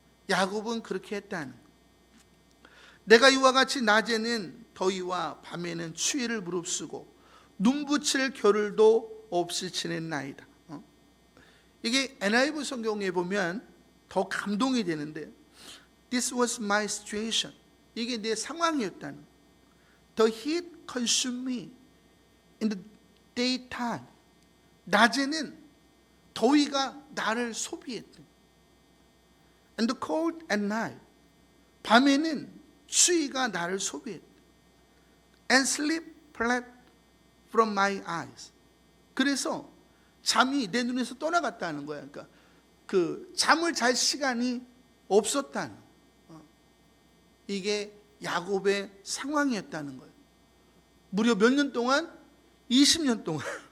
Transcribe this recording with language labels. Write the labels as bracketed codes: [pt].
[ko] 야곱은 그렇게 했다는 거예요. 내가 이와 같이 낮에는 더위와 밤에는 추위를 무릅쓰고 눈붙일 겨를도 없이 지냈나이다. 이게 NIV 성경에 보면 더 감동이 되는데, [en] This was my situation. [ko] 이게 내 상황이었다는 거예요. [en] The heat consumed me in the daytime. [ko] 낮에는 더위가 나를 소비했다. [en] And the cold at night. [ko] 밤에는 추위가 나를 소비했다. [en] And sleep fled from my eyes. [ko] 그래서 잠이 내 눈에서 떠나갔다는 거야. 그러니까 그 잠을 잘 시간이 없었다는 거야. 이게 야곱의 상황이었다는 거예요. 무려 몇 년 동안? 20년 동안.